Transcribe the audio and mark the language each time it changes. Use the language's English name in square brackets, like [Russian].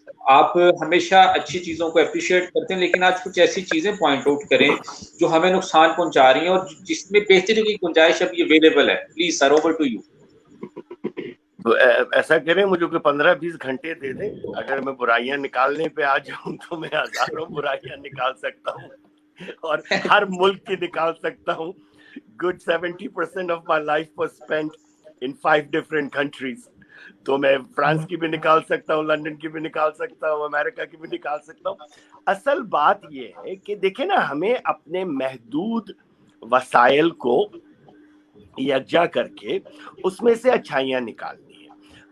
[Hindi] आप हमेशा अच्छी चीजों को अप्रिशिएट करते हैं, लेकिन आज कुछ ऐसी चीजें पॉइंट आउट करें जो हमें नुकसान पहुंचा रही हैं और जिसमें बेहतरी की गुंजाइश अभी अवेलेबल है। Please sir, over to you. तो ऐसा करें, मुझे कोई 15-20 घंटे दे दें, अगर मैं बुराइयां निकालने पे आ जाऊं तो मैं हजारों बुराइयां निकाल सकता हूं और हर मुल्क की निकाल सकता हूं। [English] Good 70% of my life was spent in 5 different countries. [Hindi] तो मैं फ्रांस की भी निकाल सकता हूँ, लंदन की भी निकाल सकता हूँ, अमेरिका की भी निकाल सकता हूँ। असल बात ये है कि देखिए ना, हमें अपने महदूद वसाइल को यकजा करके उसमें से अच्छाइयाँ निकालनी है।